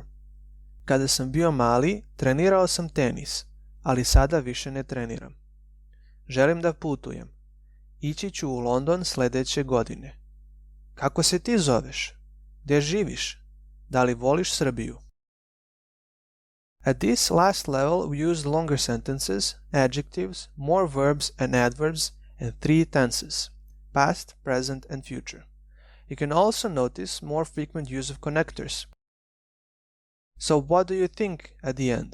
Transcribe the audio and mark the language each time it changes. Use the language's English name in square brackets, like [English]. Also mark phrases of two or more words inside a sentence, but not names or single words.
[Serbian] Kada sam bio mali, trenirao sam tenis, ali sada više ne treniram. Želim da putujem. Ići ću u London sljedeće godine. Kako se ti zoveš? Gdje živiš? Da li voliš Srbiju? [English] At this last level we used longer sentences, adjectives, more verbs and adverbs, and 3 tenses, past, present and future. You can also notice more frequent use of connectors. So what do you think at the end?